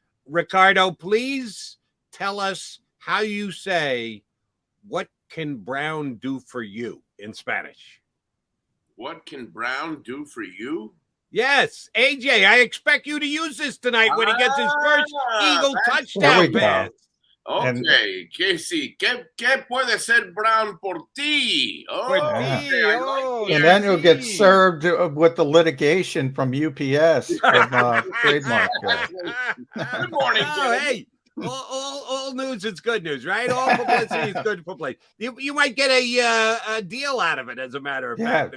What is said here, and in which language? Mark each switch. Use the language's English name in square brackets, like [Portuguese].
[English] Ricardo, please tell us how you say, "What can Brown do for you?" in Spanish. What can Brown do for you? Yes, AJ, I expect you to use this tonight when he gets his first Eagle touchdown pass. [Spanish] Okay, ¿Qué puede ser Brown por ti? [English] And then you'll get served with the litigation from UPS from trademark. Good morning, hey, all news is good news, right? All publicity is good for play. You might get a deal out of it, as a matter of fact.